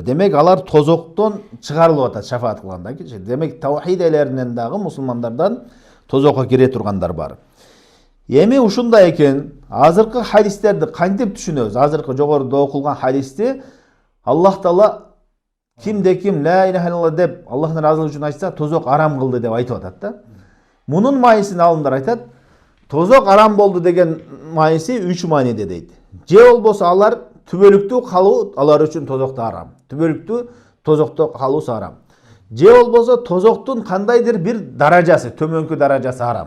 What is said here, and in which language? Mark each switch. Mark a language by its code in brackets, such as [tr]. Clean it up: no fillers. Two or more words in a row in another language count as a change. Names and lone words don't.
[ky] Демек алар тозоктон чыгарылып атат шафаат кылгандан кийин. Демек таухид ээлеринен дагы мусулмандардан тозокко кире тургандар бар. Эми ушундай экен, азыркы хадистерди кантип түшүнөбүз? Азыркы жогоруда окулган хадисти Аллах Таала кимде ким [ar] لا إله إلا الله [ky] деп Аллахтын разылыгы үчүн айтса, тозок арам кылды деп айтып атат да. Мунун маанисин алымдар айтат, тозок арам болду деген мааниси 3 мааниде дейт. Же болбосо алар түбөлүктүү калуу алар үчүн тозокто арам. Түбөлүктүү тозокто калуусу арам. Же болбосо тозоктун кандайдыр бир даражасы, төмөнкү даражасы арам.